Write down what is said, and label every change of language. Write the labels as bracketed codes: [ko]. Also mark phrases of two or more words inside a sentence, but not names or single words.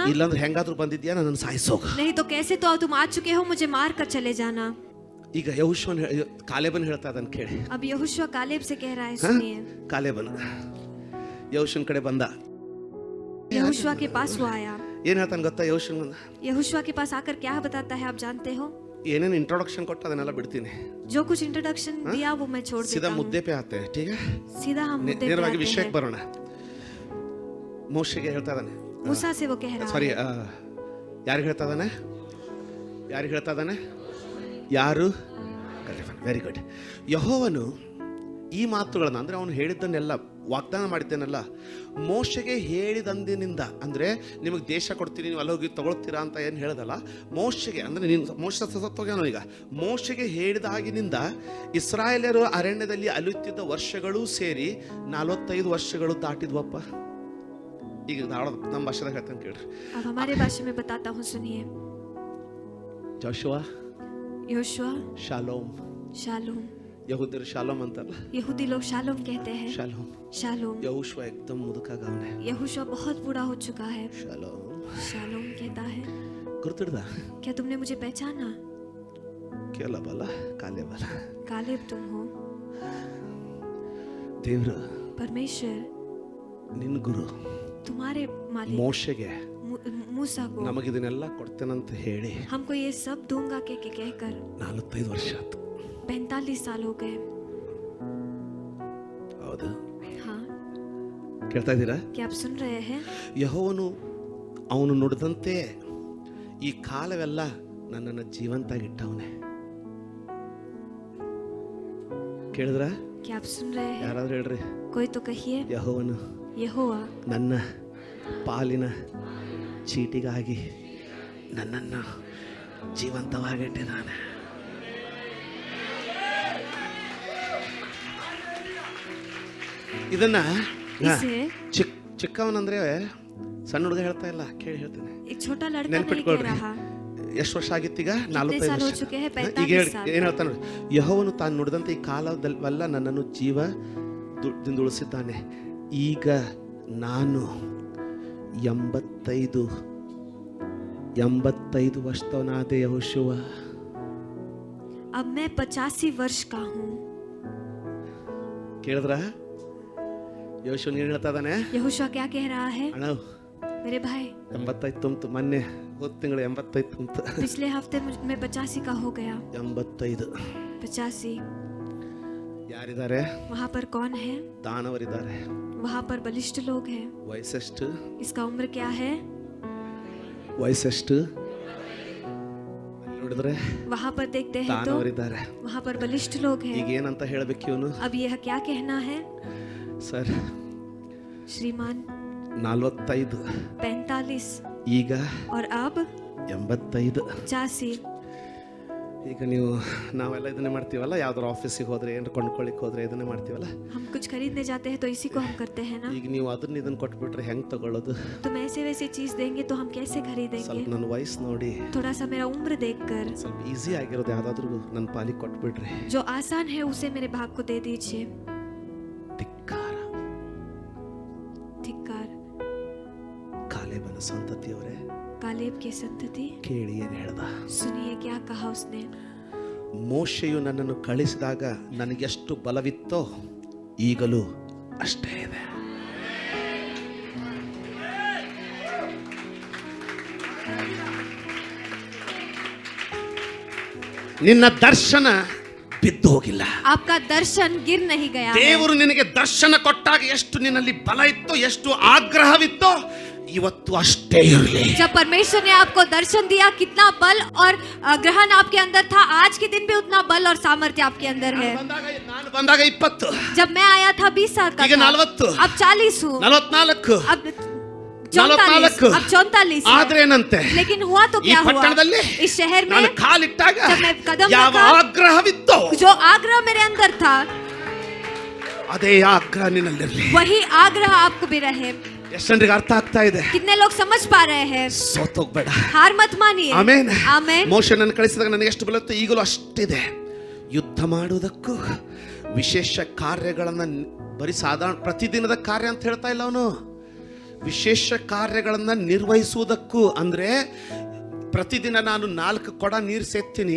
[kn] ಇಲ್ಲಾಂದ್ರೆ ಹೆಂಗಾದ್ರೂ ಬಂದಿದ್ಯಾ ನನ್ನ ಸಾಯಿಸೋಗ. [hi] नहीं तो कैसे तो तुम आ चुके हो, मुझे मार कर चले जाना. [kn] ಈಗ ಯೆಹೋಶುವನ ಕಾಲೇಬನ್ ಹೇಳ್ತಾ ಅದನ್ನ ಕೇಳಿ. [hi] अब यहोशुआ कालेब से कह रहा है, सुनिए. [kn] ಕಾಲೇಬನ್ ಯೆಹೋಶುವನ ಕಡೆ ಬಂದ. [hi] यहोशुआ के पास वो आया. [kn] ಏನ್ ಹೇಳ್ತಾನೆ ಗೊತ್ತಾ? ಯೆಹೋಶುವನ [hi] यहोशुआ के पास आकर क्या बताता है, आप जानते हो. [kn] ಏನೇನು ಇಂಟ್ರೊಡಕ್ಷನ್ ಕೊಟ್ಟ ಅದನ್ನೆಲ್ಲ ಬಿಡ್ತೀನಿ. [hi] जो कुछ इंट्रोडक्शन दिया वो मैं छोड़ सीधा देता हूँ. मुद्दे पे आते. ठीक है, सीधा हम मुद्दे पे [kn] ನೇರವಾಗಿ [hi] आते [kn] ವಿಷಯಕ್ಕೆ [hi] हैं. [kn] ಬರೋಣ. ಮೋಶೆಗೆ ಹೇಳ್ತಾ ಇದ್ದಾನೆ. [hi] मूसा से वो कह रहा ಸಾರಿ, है. [kn] ಯಾರಿಗೆ ಹೇಳ್ತಾ ಇದ್ದಾನೆ? ಯಾರು? [en] very good. [kn] ಯೆಹೋವನು ಈ ಮಾತುಗಳನ್ನ, ಅಂದ್ರೆ ಅವನು ಹೇಳಿದ್ದನ್ನೆಲ್ಲ, ವಾಗ್ದಾನ ಮಾಡಿದ್ದೇನಲ್ಲ, ಮೋಶೆಗೆ ಹೇಳಿದಂದಿನಿಂದ, ಅಂದ್ರೆ ನಿಮಗೆ ದೇಶ ಕೊಡ್ತೀನಿ, ನೀವು ಅಲ್ಲೋಗಿ ತಗೊಳ್ತೀರಾ ಅಂತ ಏನು ಹೇಳೋದಲ್ಲ, ಮೋಶೆಗೆ, ಅಂದ್ರೆ ನೀನು ಮೋಶ ಸತ್ತೋಗ್ಯಾನೋ ಈಗ, ಮೋಶೆಗೆ ಹೇಳಿದಾಗಿನಿಂದ ಇಸ್ರಾಯೇಲರು ಅರಣ್ಯದಲ್ಲಿ ಅಲಿಯುತ್ತಿದ್ದ ವರ್ಷಗಳು ಸೇರಿ 45 ವರ್ಷಗಳು ದಾಟಿದ್ವಪ್ಪ. ಈಗ ನಮ್ಮ ಭಾಷೆದಾಗ ಹೇಳ್ತೇನೆ ಕೇಳ್ರಿ. [hi] अब हमारे भाषा में बताता हूँ, सुनिए. [kn] ಜೋಶುವ, [hi] योशुआ, [kn] ಶಾಲೋಮ್. [hi] शालोम. [kn] ಯಹೂದ್ಯರು ಶಾಲೋಮ್ ಅಂತಲ್ಲ, [hi] यहूदी लोग शालोम कहते हैं. [kn] ಶಾಲೋಮ್. [hi] शालोम. [kn] ಯಹೋಶುವ एकदम ಮುದುಕಾಗವನೆ. [hi] यहोशुआ बहुत बूढ़ा हो चुका है. [kn] ಶಾಲೋಮ್. [hi] शालोम कहता है. [kn] ಗುರ್ತಿಡ್ದ? [hi] क्या तुमने मुझे पहचाना? [kn] ಕೇಳಬಲ್ಲ, ಕಾಲೇಬಲ್ಲ. [hi] कालेब तुम हो. [kn] ದೇವ್ರು [hi] परमेश्वर [kn] ನಿನ್ನ ಗುರು [hi] तुम्हारे मालिक [kn] ಮೋಶೆಗೆ [hi] मूसा को [kn] ನಮಗಿದನ್ನೆಲ್ಲ ಕೊಡ್ತೇನಂತ ಹೇಳಿ [hi] हमको ये सब दूंगा के कहकर [kn] 45 ವರ್ಷ ಆಯ್ತು. [hi] 45 साल हो गए. [kn] ಹೌದು, [hi] हाँ, [kn] ಕೇಳ್ತಾ ಇದ್ದೀರಾ? [hi] क्या आप सुन रहे हैं? [kn] ಯೆಹೋವನು ಅವನು ನುಡಿದಂತೆ ಈ ಕಾಲವೆಲ್ಲ ನನ್ನನ್ನು ಜೀವಂತಾಗಿಟ್ಟವನೇ. ಕೇಳಿದ್ರ? [hi] क्या आप सुन रहे हैं? [kn] ಯಾರಾದ್ರೂ ಹೇಳ್ರಿ. [hi] कोई तो कहिए. [kn] ಯೆಹೋವನು [hi] यहोवा [kn] ನನ್ನ ಪಾಲಿನ ಚೀಟಿಗಾಗಿ ನನ್ನನ್ನು ಜೀವಂತವಾಗಿಟ್ಟಿದ್ದಾನೆ. ಇದನ್ನ [hi] इसे [kn] ಚಿಕ್ಕವನಂದ್ರೆ ಸಣ್ಣ ಹುಡುಗ ಹೇಳ್ತಾ ಇಲ್ಲ, ಕೇಳಿ ಹೇಳ್ತೇನೆ. [hi] एक छोटा लड़का नहीं कह [kn] ನೆನ್ಪಿಟ್ಕೊಳ್ರಿ. [hi] रहा. [kn] ಎಷ್ಟು ವರ್ಷ ಆಗಿತ್ತೀಗ? [hi] कितने साल हो 45 चुके हैं? [kn] ವರ್ಷ. ಈಗ [hi] 45 साल. [kn] ಏನ್ ಹೇಳ್ತಾನೆ? ಯೆಹೋವನು ತಾನು ನುಡಿದಂತೆ ಈ ಕಾಲದಲ್ಲೆಲ್ಲ ನನ್ನನ್ನು ಜೀವದಿಂದ ಉಳಿಸಿದ್ದಾನೆ. ಈಗ ನಾನು 85 ವರ್ಷದವನಾದೆ ಯೆಹೋಶುವ. [hi] अब मैं 85 वर्ष का हूँ. [kn] ಕೇಳಿದ್ರ? ಯೆಹೋಶುವ ಏನ್ ಹೇಳ್ತಾ ಇದ್ದಾನೆ? [hi] यहोशुआ क्या कह रहा है? [kn] ಅಣ್ಣ, [hi] मेरे भाई [kn] 85 ತುಂಬಿತು. ಮೊನ್ನೆ ಹೋದ ತಿಂಗಳು 85 ತುಂಬಿತು. [hi] पिछले हफ्ते मैं 85 का हो गया. [kn] 85. [hi] 85. [kn] ಯಾರಿದ್ದಾರೆ? [hi] वहाँ पर कौन है? [kn] ದಾನವರಿದ್ದಾರೆ. [hi] वहाँ पर बलिष्ठ लोग हैं. [kn] ವಯಸ್ಸೆಷ್ಟು? इसका उम्र क्या है? ವಯಸ್ಸೆಷ್ಟು? ನೋಡಿದ್ರೆ [hi] वहाँ पर देखते हैं तो [kn] ದಾನವರಿದ್ದಾರೆ. [hi] वहाँ पर बलिष्ठ लोग [kn] ಈಗ [hi] हैं. [kn] ಏನಂತ ಹೇಳ್ಬೇಕು ಇವನು? [hi] अब यह क्या कहना है? [kn] ಸರ್, [hi] श्रीमान [kn] 45, [hi] 45 [kn] ಈಗ [hi] और अब [kn] 85. [hi] 85. [kn] ಈಗ ನೀವು ನಾವೆಲ್ಲ ಇದನ್ನೇ ಮಾಡ್ತೀವಲ್ಲ, ಯಾವ್ದಾರು ಆಫೀಸಿಗೆ ಹೋದ್ರೆ ಏನಾರು ಕೊಂಡ್ಕೊಳ್ಳಿಕ್ಕೆ ಹೋದ್ರೆ ಇದನ್ನೇ ಮಾಡ್ತೀವಲ್ಲ. [hi] हम कुछ खरीदने जाते हैं तो इसी को हम करते हैं ना. [kn] ಈಗ ನೀವು ಇದನ್ನ ಕೊಟ್ಬಿಟ್ರೆ ಹೆಂಗ್ ತಗೊಳ್ಳೋದು? [hi] तुम ऐसे वैसे चीज देंगे तो हम कैसे खरीदेंगे? [kn] ಸ್ವಲ್ಪ ನನ್ನ ವಯಸ್ಸು ನೋಡಿ [hi] थोड़ा सा मेरा उम्र देखकर [kn] ಸ್ವಲ್ಪ ಈಸಿ ಆಗಿರೋದು ಯಾವ್ದಾದ್ರು ನನ್ನ ಪಾಲಿಗೆ ಕೊಟ್ಬಿಡ್ರಿ. [hi] जो आसान है उसे मेरे भाग को दे दीजिए. [kn] ಧಿಕ್ಕಾರ. [hi] धिक्कार. [kn] ಕಾಲೇಬನ ಸಂತತಿಯವರೇ, [hi] कालेब की संतति, [kn] ಕೇಳಿ ಏನ್ ಹೇಳ್ದ? [hi] सुनिए क्या कहा उसने. [kn] ಮೋಶೆಯು ನನ್ನನ್ನು ಕಳಿಸಿದಾಗ ನನಗೆಷ್ಟು ಬಲವಿತ್ತೋ ಈಗಲೂ ಅಷ್ಟೇ ಇದೆ. ನಿನ್ನ ದರ್ಶನ ಬಿದ್ದು ಹೋಗಿಲ್ಲ. [hi] आपका दर्शन गिर नहीं गया है. [kn] ದೇವರು ನಿನಗೆ ದರ್ಶನ ಕೊಟ್ಟಾಗ ಎಷ್ಟು ನಿನ್ನಲ್ಲಿ ಬಲ ಇತ್ತೋ, ಎಷ್ಟು ಆಗ್ರಹವಿತ್ತೋ, ಇವತ್ತು ಅಷ್ಟೇ ಇರಲಿ. [hi] जब परमेश्वर ने आपको दर्शन दिया, कितना बल और ग्रहण आपके अंदर था, आज के दिन भी उतना बल और सामर्थ्य आपके अंदर है. [kn] ನಾನು ಬಂದಾಗ 20, [hi] जब मैं आया था 20 साल का [kn] ಈಗ [hi] था. [kn] 40, [hi] अब 40 हूँ. [kn] 44, [hi] अब 44. अब 44 है. [kn] ಆದ್ರೆ ಏನಂತೆ? [hi] लेकिन हुआ तो [kn] ಈ [hi] क्या हुआ? [kn] ಪಟ್ಟಣದಲ್ಲಿ [hi] इस शहर में [kn] ನಾನು ಕಾಲಿಟ್ಟಾಗ [hi] जब मैं कदम [kn] ಯಾವ [hi] रखा, [kn] ಆಗ್ರಹವಿತ್ತೋ [hi] जो आग्रह मेरे अंदर था, [kn] ಅದೇ ಆಗ್ರಹ ನಿನ್ನಲ್ಲಿರಲಿ. [hi] वही आग्रह आपको भी रहे. [kn] ಎಷ್ಟು ಜನರಿಗೆ ಅರ್ಥ ಆಗ್ತಾ ಇದೆ? [hi] कितने लोग समझ पा रहे हैं? [kn] ಸೋತೋಗ್ಬೇಡ. [hi] हार मत मानिए. [kn] ಆಮೆನ್. [hi] आमेन. [kn] ಮೋಶೆ ನನ್ನ ಕಳಿಸಿದಾಗ ನನಗೆ ಎಷ್ಟು ಬಲ ಇತ್ತು, ಈಗಲೂ ಅಷ್ಟಿದೆ. ಯುದ್ಧ ಮಾಡುವುದಕ್ಕೂ ವಿಶೇಷ ಕಾರ್ಯಗಳನ್ನ, ಬರೀ ಸಾಧಾರಣ ಪ್ರತಿದಿನದ ಕಾರ್ಯ ಅಂತ ಹೇಳ್ತಾ ಇಲ್ಲ ಅವನು. ವಿಶೇಷ ಕಾರ್ಯಗಳನ್ನ ನಿರ್ವಹಿಸುವುದಕ್ಕೂ, ಅಂದ್ರೆ ಪ್ರತಿದಿನ ನಾನು 4 ಕೊಡ ನೀರು ಸೇರ್ತೀನಿ.